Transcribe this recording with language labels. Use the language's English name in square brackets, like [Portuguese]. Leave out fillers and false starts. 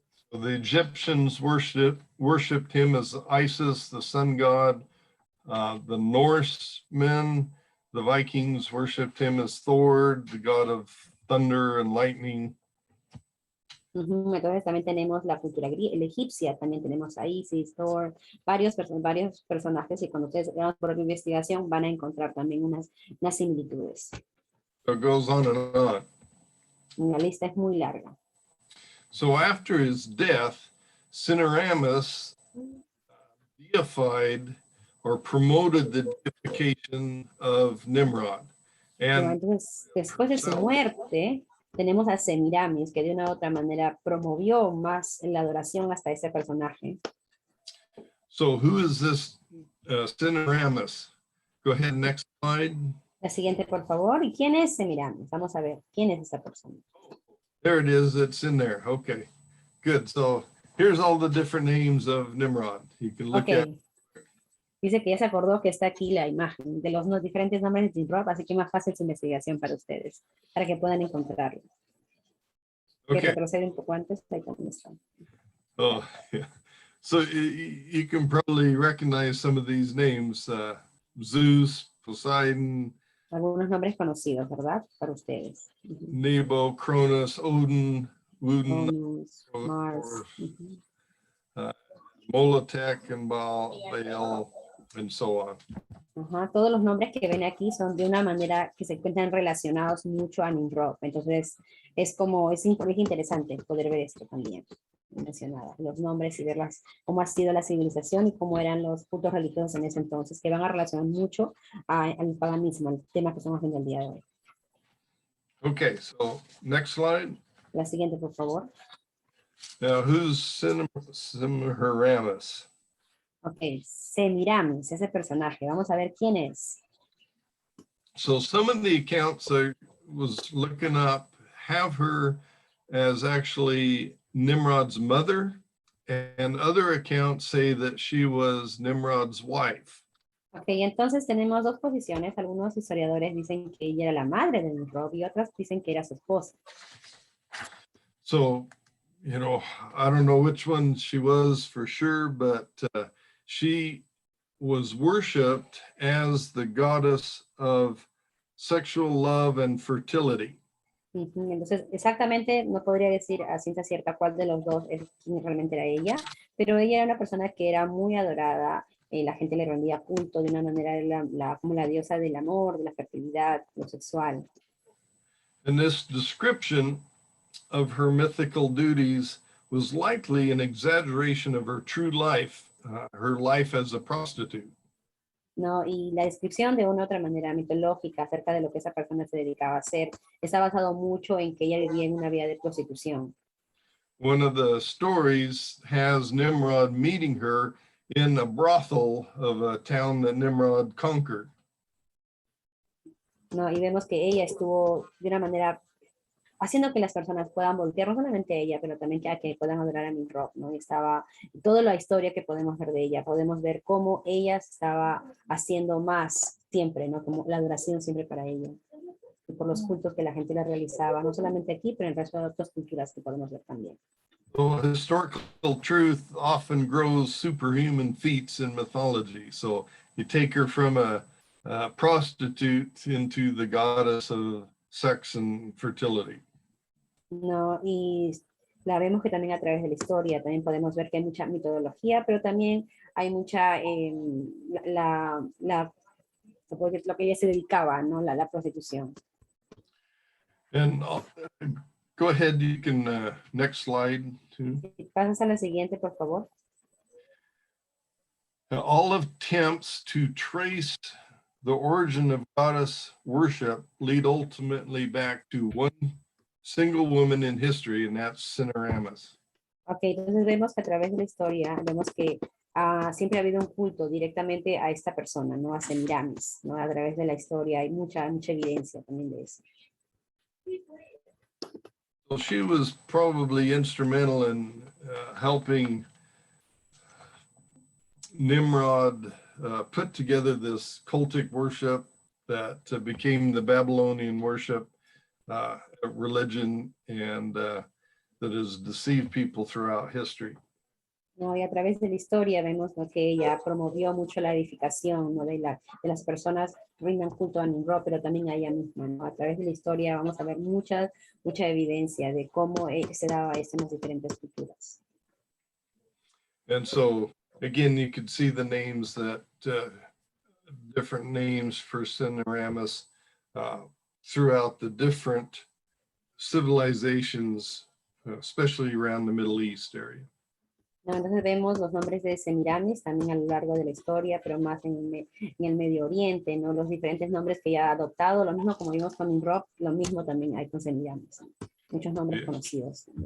[English] So the Egyptians worshipped him as Isis, the sun god. The Norsemen, the Vikings, worshipped him as Thor, the god of thunder and lightning. [Spanish] Entonces también tenemos la cultura la egipcia, también tenemos a Isis, Thor, varios personajes, y cuando ustedes hagan por investigación van a encontrar también unas similitudes. [English] So it goes on and on. [Spanish] La lista es muy larga. [English] So after his death, Semiramis deified or promoted the deification of Nimrod. And [Spanish] entonces, después de su muerte, tenemos a Semiramis, que de una u otra manera promovió más la adoración hasta ese personaje. [English] so who is this Semiramis? Go ahead, next slide. [Spanish] La siguiente, por favor. ¿Y quién es Semiramis? Vamos a ver, ¿quién es esta persona? [English] There it is, it's in there. Okay, good. So here's all the different names of Nimrod. You can look at. [Spanish] Dice que ya se acordó que está aquí la imagen de los diferentes nombres de Nimrod, así que más fácil su investigación para ustedes, para que puedan encontrarlo. Que retrocede un poco antes, ahí también está. [English] Oh, yeah. So you can probably recognize some of these names, Zeus, Poseidon. [Spanish] Algunos nombres conocidos, ¿verdad? Para ustedes. [English] Nebo, Cronus, Odin, Woden, Mars. Molotech and Baal, and so on. [Spanish] Ajá, todos los nombres que ven aquí son de una manera que se encuentran relacionados mucho a Nimrod. Entonces, es interesante poder ver esto también mencionada, los nombres y ver cómo ha sido la civilización y cómo eran los cultos religiosos en ese entonces, que van a relacionar mucho al paganismo, al tema que estamos viendo el día de hoy. [English] Okay, so next slide. [Spanish] La siguiente, por favor. [English] Now, who's Semiramis? [Spanish] Ok, Semiramis, ese personaje. Vamos a ver quién es. [English] So some of the accounts I was looking up have her as actually Nimrod's mother, and other accounts say that she was Nimrod's wife. [Spanish] Ok, entonces tenemos dos posiciones. Algunos historiadores dicen que ella era la madre de Nimrod y otras dicen que era su esposa. [English] So, you know, I don't know which one she was for sure, but she was worshipped as the goddess of sexual love and fertility. [Spanish] Ujú, entonces, exactamente no podría decir a ciencia cierta cuál de los dos es quién realmente era ella, pero ella era una persona que era muy adorada, la gente le rendía culto de una manera, como la diosa del amor, de la fertilidad, lo sexual. [English] And this description of her mythical duties was likely an exaggeration of her true life, her life as a prostitute. [Spanish] ¿No? Y la descripción de una u otra manera mitológica acerca de lo que esa persona se dedicaba a hacer está basado mucho en que ella vivía en una vida de prostitución. [English] One of the stories has Nimrod meeting her in a brothel of a town that Nimrod conquered. [Spanish] ¿No? Y vemos que ella estuvo de una manera haciendo que las personas puedan voltear, no solamente ella, pero también que puedan adorar a Nimrod, ¿no? Y estaba toda la historia que podemos ver de ella, podemos ver cómo ella estaba haciendo más siempre, ¿no? Como la adoración siempre para ella. Y por los cultos que la gente le realizaba, no solamente aquí, pero en el resto de otras culturas que podemos ver también. [English] So historical truth often grows superhuman feats in mythology. So you take her from a prostitute into the goddess of sex and fertility. [Spanish] No, y la vemos que también a través de la historia, también podemos ver que hay mucha metodología, pero también hay mucha, lo que ella se dedicaba, ¿no? La prostitución. [English] And go ahead, you can, next slide too. [Spanish] Si pasas a la siguiente, por favor. [English] All attempts to trace the origin of goddess worship lead ultimately back to one single woman in history, and that's Semiramis. [Spanish] Ok, entonces vemos que a través de la historia, vemos que siempre ha habido un culto directamente a esta persona, ¿no? A Semiramis, ¿no? A través de la historia hay mucha evidencia también de eso. [English] So she was probably instrumental in helping Nimrod put together this cultic worship that became the Babylonian worship religion, and that has deceived people throughout history. [Spanish] ¿No? Y a través de la historia vemos, ¿no? Que ella promovió mucho la edificación, ¿no? de las personas rindan culto a Nimrod, pero también a ella misma, ¿no? A través de la historia vamos a ver mucha evidencia de cómo se daba esto en las diferentes culturas. [English] And so again, you could see the names that different names for Semiramis throughout the different civilizations, especially around the Middle East area. [Spanish] ¿No? Entonces vemos los nombres de Semiramis también a lo largo de la historia, pero más en el Medio Oriente, ¿no? Los diferentes nombres que ella ha adoptado, lo mismo como vimos con Nimrod, lo mismo también hay con Semiramis, ¿no? Muchos nombres conocidos.